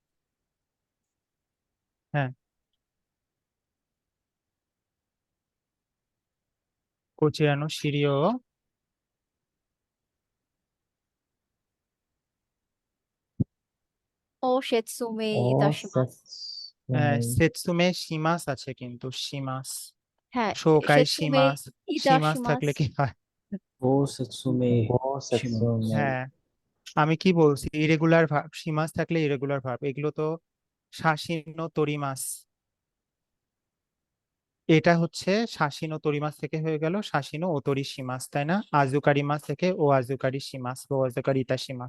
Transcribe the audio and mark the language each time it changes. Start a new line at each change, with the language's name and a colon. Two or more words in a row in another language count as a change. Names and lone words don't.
Japanese: はい、こちらの資料ご説明おいたします. 説明説明します
Bangla: আছে কিন্তু, শিমাস হ্যাঁ,
Japanese: 紹介説明します、しますいたします.
Bangla: থাকলে কি হয়?
Japanese: ご説明ごし説ます明
Bangla: হ্যাঁ, আমি কি বলছি,
English: irregular verb,
Bangla: শিমাস থাকলে
English: irregular verb,
Bangla: এগুলো তো
Japanese: 写真を撮ります,
Bangla: এটা হচ্ছে
Japanese: 写真を撮ります
Bangla: থেকে হয়ে গেল
Japanese: 写真をお撮りします,
Bangla: তাই না?
Japanese: 預かります থেকে お預かりします、お預かりいたします.